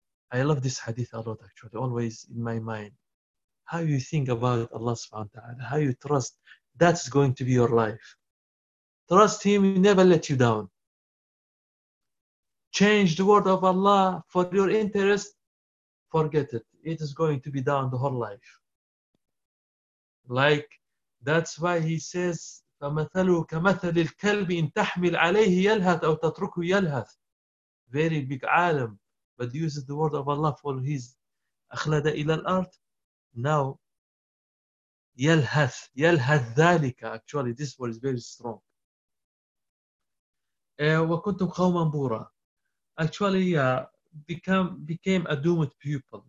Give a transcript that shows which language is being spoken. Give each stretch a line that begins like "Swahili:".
English: I love this hadith a lot, actually, always in my mind. How you think about Allah subhanahu wa ta'ala, how you trust, that's going to be your life. Trust Him, He never let you down. Change the word of Allah for your interest, forget it. It is going to be down the whole life. Like, that's why He says,
Arabic: فَمَثَلُوا كَمَثَلِ الْكَلْبِ إِن تَحْمِلْ عَلَيْهِ يَلْهَثْ أَوْ تَتْرُكُ يَلْهَثْ.
English: Very big alim. But uses the word of Allah for his akhlada ila al-art. Now, yalhath, yalhath thalika. Actually, this word is very strong.
Arabic: وَكُنْتُمْ قَوْمًا بُورًا.
English: Actually, became a doomed people.